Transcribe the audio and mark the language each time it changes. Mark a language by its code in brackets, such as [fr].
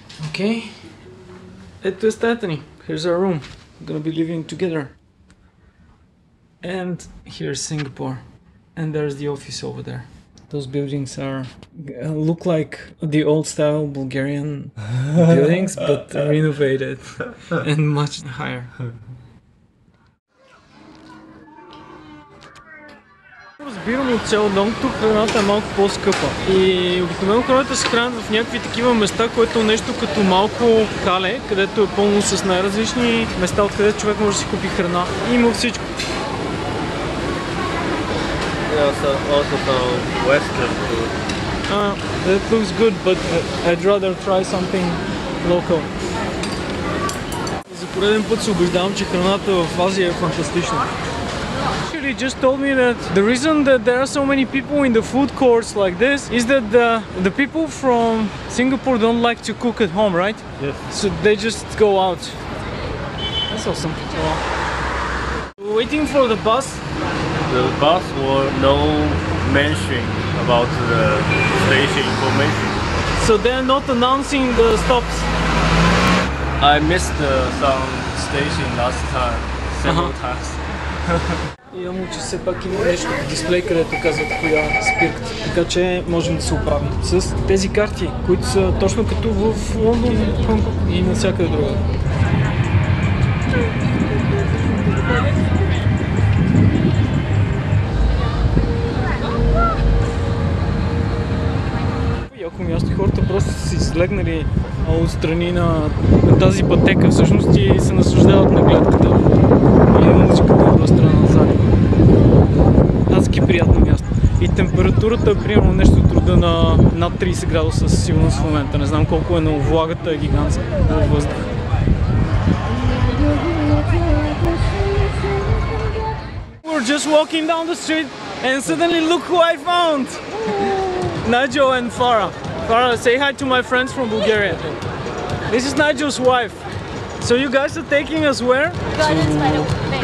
[bg] Okay, ето е стаята ни. [en] Here's our room. We're gonna be living together. And here's Singapore. And there's the office over there. Those buildings look like the old style Bulgarian buildings, but renovated and much higher. [bg] Разбирам от цял дом, тук храната е малко по-скъпа. И обикновено хората се хранят в някакви такива места, което е нещо като малко хале, където е пълно с най-различни места, откъдето човек може да си купи храна. И има всичко. [en] Also some Western food. That looks good, but I'd rather try something local. [bg] За пореден път се убеждавам, че храната в Азия е фантастична. [en] Actually just told me that the reason that there are so many people in the food courts like this is that the people from Singapore don't like to cook at home, right? Yes. So they just go out. That's awesome. Wow. We're waiting for the bus. The bus will no mention about the station information. So they're not announcing the stops. I missed some station last time, several times. [bg] Имам, че все пак има нещо като дисплей, където казват коя спирката, така че можем да се оправим с тези карти, които са точно като в Лондон, Хонконг и навсякъде друга. Яко място, хората просто са си слегнали отстрани на тази пътека всъщност и се наслаждават на гледката и музиката от страна на залива. Адски приятно място. И температурата е примерно нещо от рода на над 30 градуса със сигурност в момента. Не знам колко е, но влагата е гигантска във въздуха. [en] We're just walking down the street and suddenly look who I found! Nigel and Farah. Farah, say hi to my friends from Bulgaria. This is Nigel's wife. So you guys are taking us where? Gardens by the Bay.